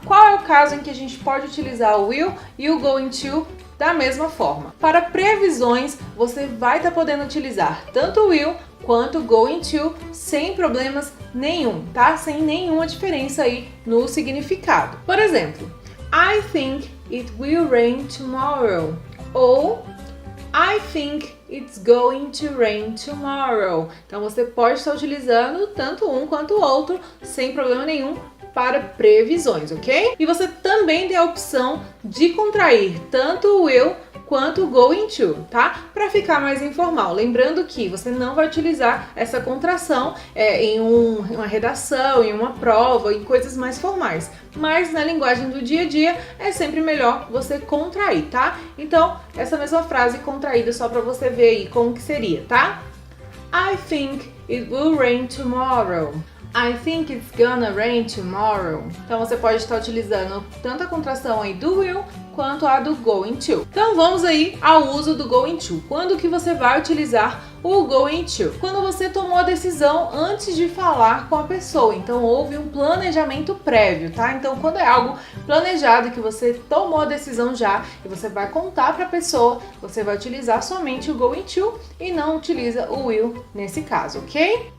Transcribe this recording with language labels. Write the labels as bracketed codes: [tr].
[pt] Qual é o caso em que a gente pode utilizar o will e o going to da mesma forma? Para previsões, você vai estar podendo utilizar tanto o will quanto o going to sem problemas nenhum, tá? Sem nenhuma diferença aí no significado. Por exemplo, [en] I think it will rain tomorrow. [pt] Ou [en] I think it's going to rain tomorrow. [pt] Então você pode estar utilizando tanto um quanto o outro sem problema nenhum para previsões, ok? E você também tem a opção de contrair tanto o will quanto o going to, tá? Para ficar mais informal. Lembrando que você não vai utilizar essa contração em uma redação, em uma prova, em coisas mais formais. Mas na linguagem do dia a dia é sempre melhor você contrair, tá? Então, essa mesma frase contraída só para você ver aí como que seria, tá? [en] I think it will rain tomorrow. I think it's gonna rain tomorrow. [pt] Então você pode estar utilizando tanto a contração aí do will quanto a do going to. Então vamos aí ao uso do going to. Quando que você vai utilizar o going to? Quando você tomou a decisão antes de falar com a pessoa. Então houve um planejamento prévio, tá? Então quando é algo planejado que você tomou a decisão já e você vai contar para a pessoa, você vai utilizar somente o going to e não utiliza o will nesse caso, ok?